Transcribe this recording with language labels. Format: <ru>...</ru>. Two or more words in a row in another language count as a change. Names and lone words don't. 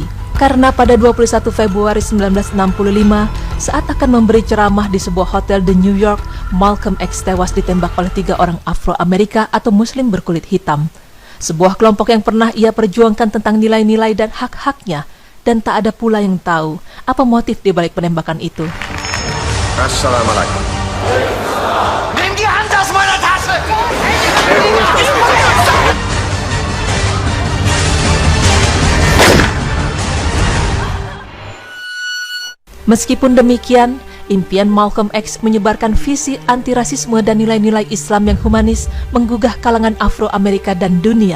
<id>Karena pada 21 Februari 1965, saat akan memberi ceramah di sebuah hotel di New York, Malcolm X tewas ditembak oleh 3 orang Afro-Amerika atau Muslim berkulit hitam. Sebuah kelompok yang pernah ia perjuangkan tentang nilai-nilai dan hak-haknya, dan tak ada pula yang tahu apa motif di balik penembakan itu. Assalamualaikum.</id> <de>Nimm die Hand aus meiner Tasche!</de> <id>Meskipun demikian, impian Malcolm X menyebarkan visi antirasisme dan nilai-nilai Islam yang humanis menggugah kalangan Afro-Amerika dan dunia.</id>